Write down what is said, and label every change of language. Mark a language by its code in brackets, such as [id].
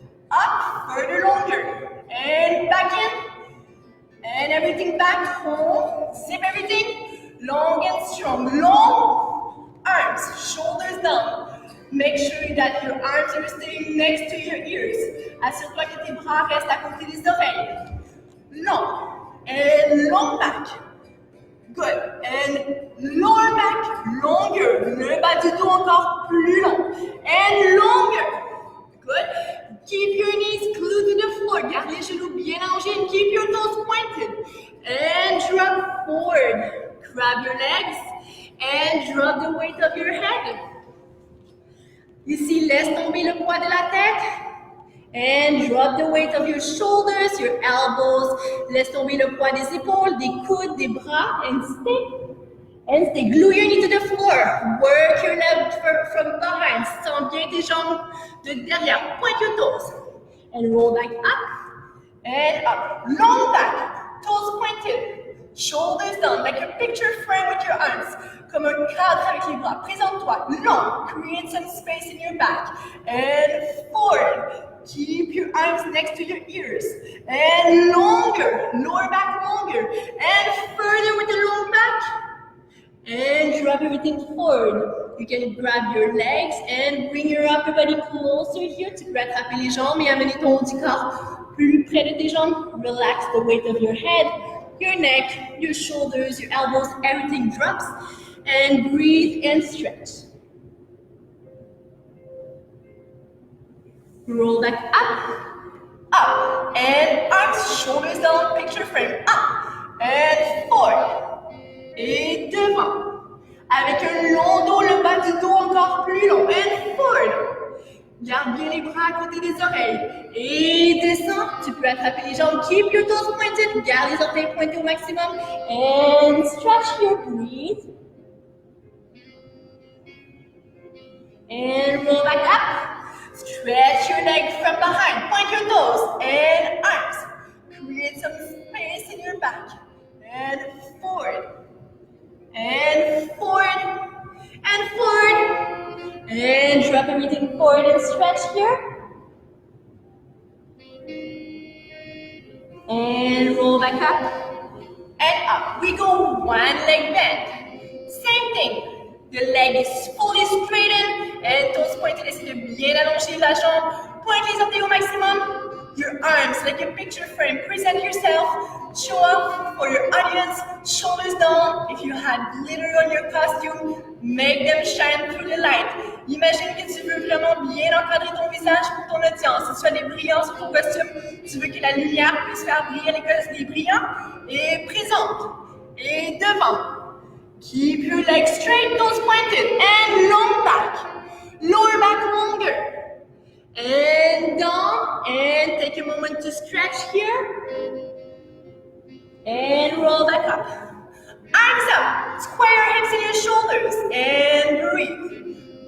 [en] Up, further longer, and back in, and everything back home, zip everything, long and strong, long arms, shoulders down, make sure that your arms are staying next to your ears, [fr] assure-toi que tes bras restent à côté des oreilles, [en] long, and long back, good, and lower back, longer, [fr] le bas du dos encore plus long, [en] and longer, good. Keep your knees glued to the floor. [fr] Garde les genoux bien allongés [en] and keep your toes pointed. And drop forward. Grab your legs and drop the weight of your head. [fr] Ici, laisse tomber le poids de la tête. [en] And drop the weight of your shoulders, your elbows. [fr] Laisse tomber le poids des épaules, des coudes, des bras. [en] And stay. And stay. Glue your knee to the floor. Work your legs from behind. [fr] Sens bien tes jambes de derrière. [en] Point your toes. And roll back up. And up. Long back. Toes pointed. Shoulders down. Like a picture frame with your arms. [fr] Comme un cadre avec les bras. Présente-toi. Long. [en] Create some space in your back. And forward. Keep your arms next to your ears. And longer. Lower back longer. And further with the long back. And drop everything forward. You can grab your legs and bring your upper body closer here. [fr] Tu peux attraper les jambes et amener ton haut du corps plus près de tes jambes. [en] Relax the weight of your head, your neck, your shoulders, your elbows, everything drops. And breathe and stretch. Roll back up, and arms, shoulders down, picture frame, up, and forward. [fr] Et devant, avec un long dos, le bas du dos encore plus long, [en] and forward. [fr] Garde bien les bras à côté des oreilles, et descends, tu peux attraper les jambes, [en] keep your toes pointed, [fr] garde les orteils pointés au maximum, [en] and stretch your breathe. And roll back up, stretch your legs from behind, point your toes, and arms. Create some space in your back, and forward. And forward, and forward, and drop everything forward and stretch here. And roll back up, and up. We go one leg bend. Same thing. The leg is fully straightened, and toes pointed. [fr] Essayez de bien allonger la jambe. Point les orteils au maximum. [en] Your arms like a picture frame. Present yourself. Show up for your audience. Shoulders down. If you had glitter on your costume, make them shine through the light. [fr] Imagine que tu veux vraiment bien encadrer ton visage pour ton audience. Que ce soit des brillants sur ton costume, tu veux que la lumière puisse faire briller les brillants. Et présente. Et devant. [en] Keep your legs straight, toes pointed, and long back. Lower back longer. And down, and take a moment to stretch here. And roll back up. Arms up, square your hips and your shoulders, and breathe.